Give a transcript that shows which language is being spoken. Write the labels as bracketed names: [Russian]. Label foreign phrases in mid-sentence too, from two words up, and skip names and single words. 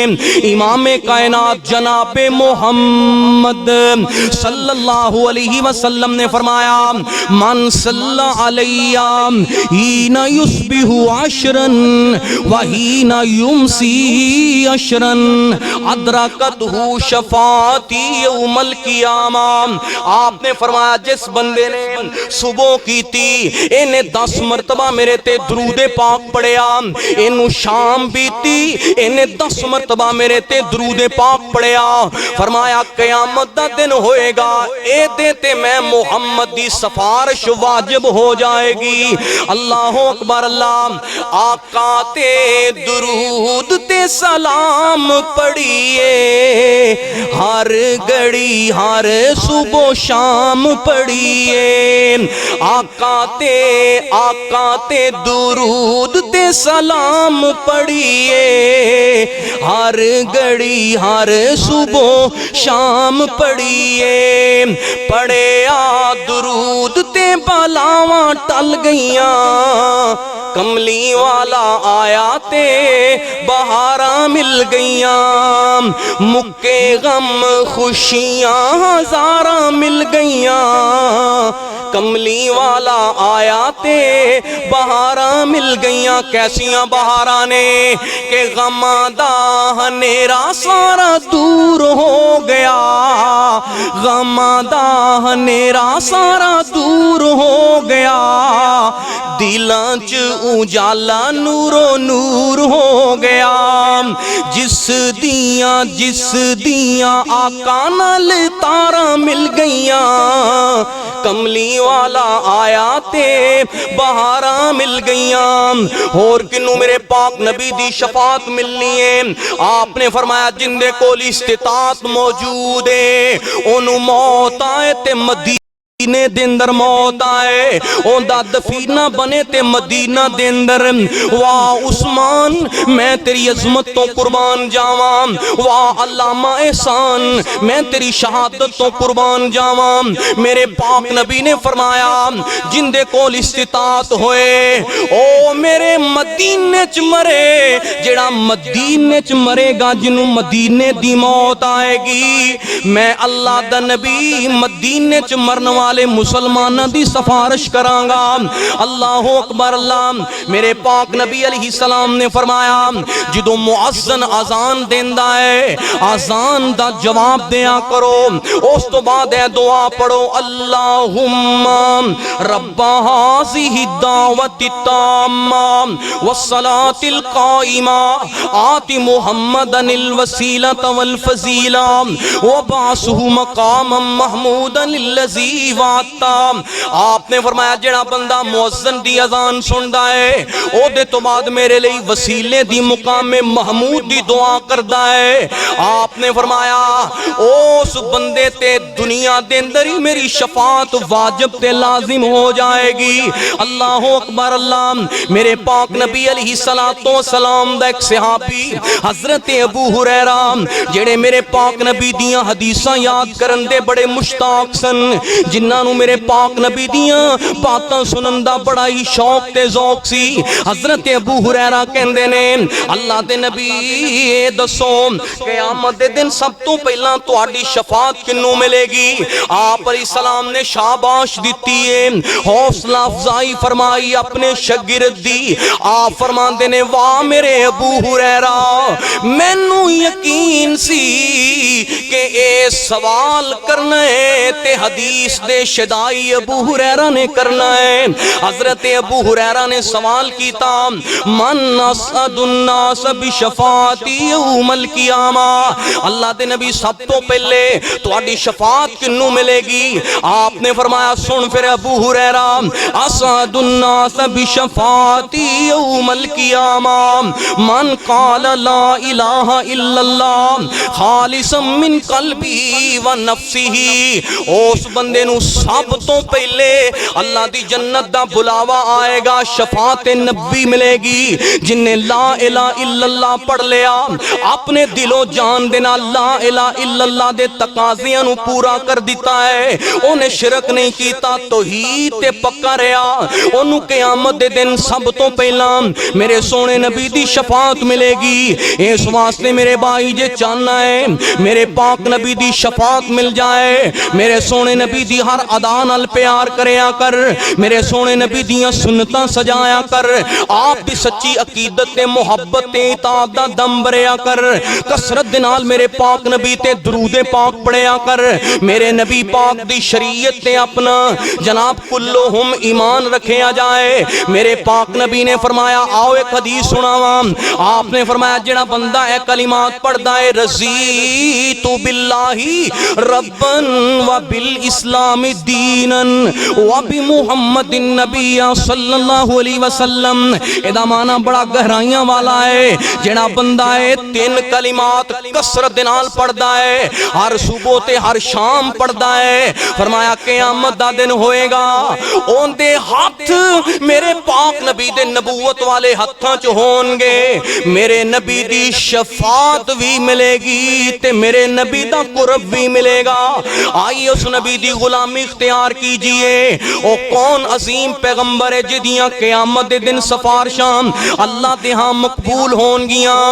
[Punjabi] امام کائنات جناب محمد صلی اللہ علیہ وسلم نے فرمایا [Arabic] من صلی علیہ ہین یصبح عشرا وحین یمسی عشرا ادرکتہ شفاعتی یوم القیامہ. [Punjabi] آپ نے فرمایا جس بندے نے صبح کی تھی انہیں 10 مرتبہ میرے تے درود پاک پڑھیا, انہوں شام بیتی انہیں 10 مرتبہ میرے تے درود پاک پڑھیا. فرمایا قیامت دا دن ہوئے گا اے دے تے میں محمد دی سفارش واجب ہو جائے گی. اللہ اکبر اللہ. آقا تے درود تے سلام پڑھیے ہر گھڑی ہر صبح شام پڑھیے. آقا تے درود تے سلام پڑھیے ہر گھڑی ہر صبح شام پڑھیے. پڑھیا درود تے بلاواں ٹل گئیاں, کملی والا آیا تے بہاراں مل گئیاں, مکے غم خوشیاں ہزاراں مل گئیاں. کملی والا آیا تے بہاراں مل گئیاں. کیسیاں بہاراں نے کہ غماں دا ہنیرا سارا دور ہو گیا, غماں دا ہنیرا سارا دور ہو گیا. دلاں چ اجالا نورو نور ہو گیا. جس دیاں آقا نال تاراں مل گئیاں, کملی والا آیا تے بہاراں مل گئیاں. اور کنوں میرے پاک نبی دی شفاعت ملنی ہے. آپ نے فرمایا جن دے کول استطاعت موجود ہے انہوں موت آئے تے مدینے دے اندر موت آئے, اوندا دفینہ بنے تے مدینہ دے اندر. واہ عثمان میں تیری عظمت تو قربان جاواں, واہ علامہ احسان میں تیری شہادت تو قربان جاواں. میرے پاک نبی نے فرمایا جن دے کول استطاعت ہوئے او میرے مدینے چ مرے. جڑا مدینے چ مرے گا جنوں مدینے دی موت آئے گی, میں اللہ دا نبی مدینے چ مرن والے مسلمانوں دی سفارش کرانگا۔ اللہ اکبر اللہ۔ میرے پاک نبی علیہ السلام نے فرمایا جدو مؤذن اذان دیندا ہے اذان دا جواب دیا کرو، اس تو بعد ہے دعا پڑھو [Arabic] اللہم رب هذه الدعوة التامة والصلاة القائمة آت محمدا الوسيلة والفضيلة وبعثه مقاما محمودا الذي وعدته۔ [Punjabi] آپ نے فرمایا جڑا بندہ مؤذن دی اذان سندا ہے او دے تو بعد میرے لئی وسیلے دی مقام محمود دی دعا کردا ہے، آپ نے فرمایا اس بندے تے دنیا دے اندر ہی میری شفاعت واجب تے لازم ہو جائے گی۔ اللہ اکبر اللہ۔ میرے پاک نبی علیہ السلام دا ایک صحابی حضرت ابو ہریرہ جڑے میرے پاک نبی دیاں حدیثاں یاد کرن دے بڑے مشتاق سن، جنہاں نو میرے پاک نبی دیاں باتاں سنن دا بڑا ہی شوق تے ذوق سی۔ حضرت ابو ہریرہ کہندے نے اللہ دے نبی دسو قیامت دے دن سب تو پہلا تہاڈی شفاعت کنوں ملے گی؟ آپ علیہ السلام نے شاباش دیتی ہے، حوصلہ افزائی فرمائی اپنے شاگرد دی۔ آپ فرماندے نے واہ میرے ابو ہریرہ مینوں یقین سی کہ اے سوال کرنا ہے تے حدیث دے شدائی ابو ہریرہ نے کرنا ہے۔ حضرت ابو ہریرہ نے سوال کیتا [Arabic] من اسعد الناس بشفاعتی یوم القیامہ، [Punjabi] اللہ دے نبی سب تو پہلے تہاڈی شفاعت کنوں ملے گی؟ آپ نے فرمایا سن پھر ابو ہریرہ [Arabic] اسعد الناس بشفاعتی یوم القیامہ من قال لا الہ الا اللہ خالصا من قلبی و نفسی، [Punjabi] اس بندے نو سب تو پہلے اللہ دی جنت دا بلاوا آئے گا، شفاعت نبی ملے گی جن نے [Arabic] لا الہ الا اللہ [Punjabi] پڑھ لیا، اپنے دل و جان دینا [Arabic] لا الہ الا اللہ [Punjabi] دے تقاضیاں نو پورا کر دیتا ہے، انہیں شرک نہیں کیتا توحید تے پکا رہا، انہوں قیامت دے دن سب تو پہلا میرے سونے نبی دی شفاعت ملے گی۔ اس واسطے میرے بھائی جے چاہنا ہے میرے پاک نبی دی شفاعت مل جائے، میرے سونے نبی دی ہر ادا نال پیار کریا کر، میرے سونے نبی دیاں سنتاں سجایا کر، آپ دی سچی عقیدت تے محبت تے اطاعت دا دم بریا کر، کثرت دے نال میرے پاک نبی تے درود پاک پڑھیا کر، میرے نبی پاک دی شریعت تے اپنا جناب کلہم ایمان رکھیا جائے۔ میرے پاک نبی نے فرمایا آؤ ایک حدیث سناواں، آپ نے فرمایا جڑا بندہ اے کلمات پڑھدا ہے [Arabic] رضیت باللہ ربا و بالاسلام دینا و بمحمد النبی صلی اللہ علیہ وسلم، [Punjabi] ادا معنی بڑا گہرائیاں والا ہے۔ جڑا بندہ ہے تین کلمات کثرت دے نال پڑھدا ہے، ہر صبح تے ہر شام پڑھدا ہے، فرمایا قیامت دا دن ہوئے گا اون دے ہاتھ میرے پاک نبی دے نبوت والے ہتھاں چ ہون گے، میرے نبی دی شفاعت بھی ملے گی تے میرے نبی دا قرب بھی ملے گا۔ آئیے اس نبی دی غلامی اختیار کیجئے، او کون عظیم پیغمبر ہے جدیاں قیامت دے دن سفارشاں اللہ دے ہاں مقبول ہون گیاں۔